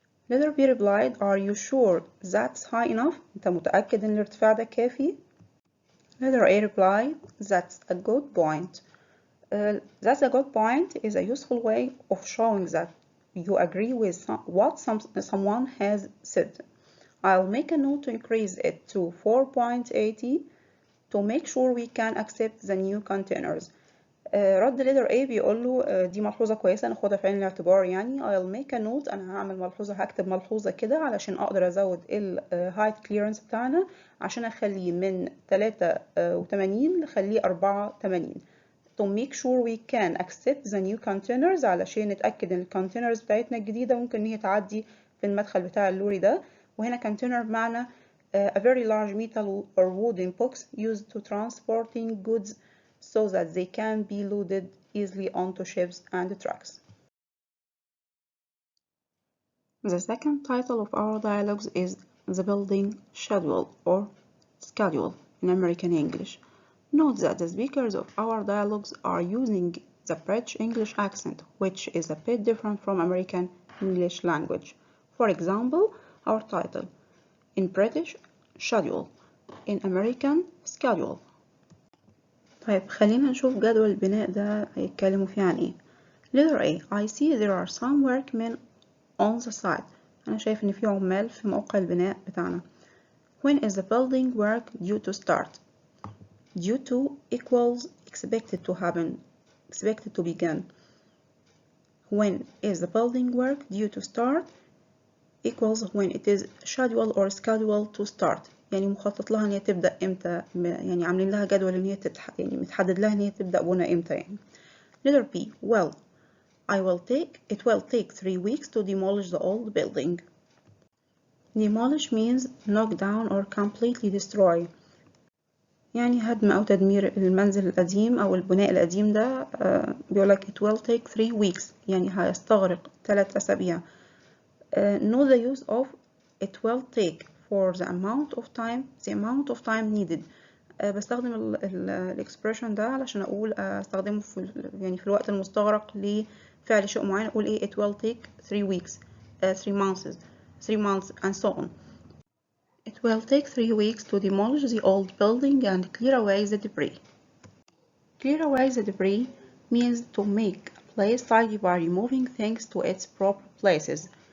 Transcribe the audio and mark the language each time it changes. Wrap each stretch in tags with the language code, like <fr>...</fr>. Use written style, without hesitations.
<en>Letter B replied, are you sure that's high enough?</en> <ar>أنت متأكد إن الارتفاع ده كافي؟</ar> <en>Letter A replied, that's a good point. That's a good point is a useful way of showing that you agree with what someone has said. I'll make a note to increase it to 4.80 to make sure we can accept the new containers.</en> <ar>رد letter A بيقول له دي ملحوظة كويسة ناخدها في عين الاعتبار يعني.</ar> <en>I'll make a note،</en> <ar>أنا هعمل ملحوظة، هكتب ملحوظة كده علشان أقدر أزود ال height clearance بتاعنا عشان أخليه من 83 نخليه 84.</ar> <en>To make sure we can accept the new containers</en> <ar>علشان نتأكد إن الكونتينرز بتاعتنا الجديدة ممكن إن هي تعدي في المدخل بتاع اللوري ده.</ar> <en>وهنا container بمعنى a very large metal or wooden box used to transporting goods so that they can be loaded easily onto ships and trucks. The second title of our dialogues is The Building Schedule or Schedule in American English. Note that the speakers of our dialogues are using the British English accent, which is a bit different from American English language. For example, our title, in British, schedule, in American, schedule.</en> <ar>طيب خلينا نشوف جدول البناء ده هيتكلموا فيه عن ايه. Letter A.</ar> <en>I see there are some workmen on the site.</en> <ar>أنا شايف إن في عمال في موقع البناء بتاعنا.</ar> <en>When is the building work due to start? Due to equals expected to happen, expected to begin. When is the building work due to start? Equals when it is scheduled or scheduled to start.</en> <ar>يعني مخطط لها ان هي تبدأ امتى، يعني عاملين لها جدول ان هي يعني متحدد لها ان هي تبدأ بنا امتى يعني.</ar> <en>Letter B. Well, it will take 3 weeks to demolish the old building. Demolish means knock down or completely destroy.</en> <ar>يعني هدم أو تدمير المنزل القديم أو البناء القديم ده. بيقولك</ar> <en>it will take 3 weeks</en> <ar>يعني هيستغرق 3 أسابيع.</ar> <en>Know the use of it will take for the amount of time needed.</en> <ar>بستخدم الاكسبريشن ده علشان أقول استخدمه في الوقت المستغرق لفعل شيء معين. أقول إيه</ar> <en>it will take 3 weeks 3 months and so on. It will take 3 weeks to demolish the old building and clear away the debris. Clear away the debris means to make a place tidy by removing things to its proper places.</en>